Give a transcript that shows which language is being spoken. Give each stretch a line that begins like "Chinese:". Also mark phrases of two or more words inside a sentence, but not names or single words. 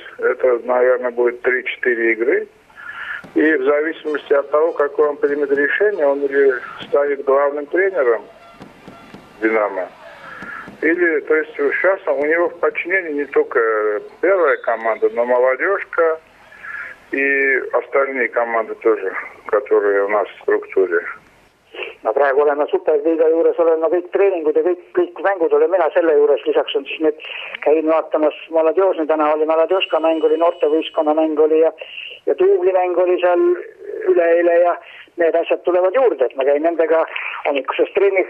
Russian: Это, наверное, будет 3-4 игры. И в зависимости от того, какое он примет решение, он или станет главным тренером «Динамо», или, то есть сейчас у него в подчинении не только первая команда, но молодежка и остальные команды тоже, которые у нас в структуре.
Estonian: No praegu oleme Superliiga juures, olen kõik treeningud ja kõik mängud olen mina selle juures. Lisaks on siis nüüd käin vaatamas Maladjožni, täna oli Maladjožka mäng, oli noortevõistkonna mäng oli ja Tuugli mäng oli seal üleeile ja need asjad tulevad juurde, et ma käin nendega hommikuses trennis.